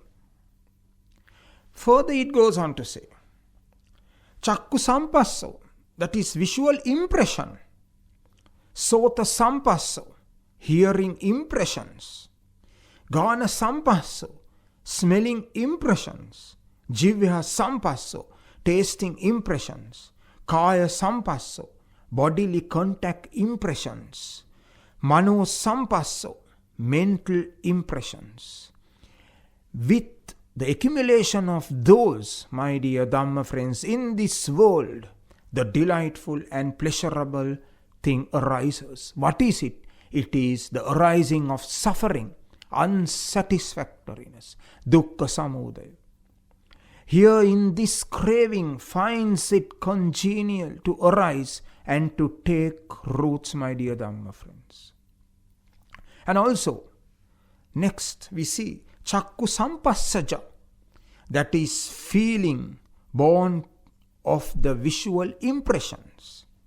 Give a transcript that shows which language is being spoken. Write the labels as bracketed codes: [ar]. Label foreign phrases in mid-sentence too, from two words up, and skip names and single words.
[en] Further it goes on to say, [pi] Chakku Sampasso, [en] that is visual impression, [pi] Sota sampasso, [en] hearing impressions. [pi] Gana sampasso, [en] smelling impressions. [pi] Jivya sampasso, [en] tasting impressions. [pi] Kaya sampasso, [en] bodily contact impressions. [pi] Mano sampasso, [en] mental impressions. With the accumulation of those, my dear Dhamma friends, in this world, the delightful and pleasurable thing arises. What is it? It is the arising of suffering, unsatisfactoriness, [pi] dukkha samudaya. [en] Here in this craving finds it congenial to arise and to take roots, my dear Dhamma friends. And also, next we see [pi] Chakku sampassaja, [en] that is feeling born of the visual impressions.